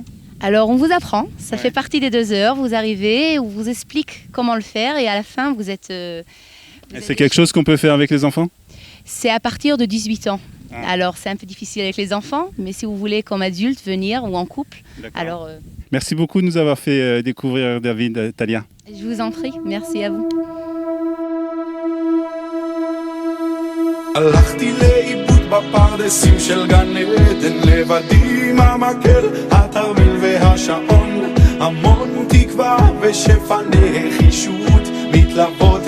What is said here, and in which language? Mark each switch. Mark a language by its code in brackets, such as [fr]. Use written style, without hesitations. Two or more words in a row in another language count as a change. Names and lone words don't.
[fr] Alors on vous apprend, ça fait partie des 2 heures, vous arrivez, on vous explique comment le faire et à la fin vous êtes... c'est quelque chose qu'on peut faire avec les enfants? C'est à partir de 18 ans. Alors c'est un peu difficile avec les enfants, mais si vous voulez comme adulte venir ou en couple, alors... Merci beaucoup de nous avoir fait découvrir David, Talia. Je vous en prie, merci à vous. [he] הלכתי לאיבוד בפרדסים של גן עדן, לבדי עם המקל, התרמיל והשעון, המון תקווה ושפע נחישות מתלוות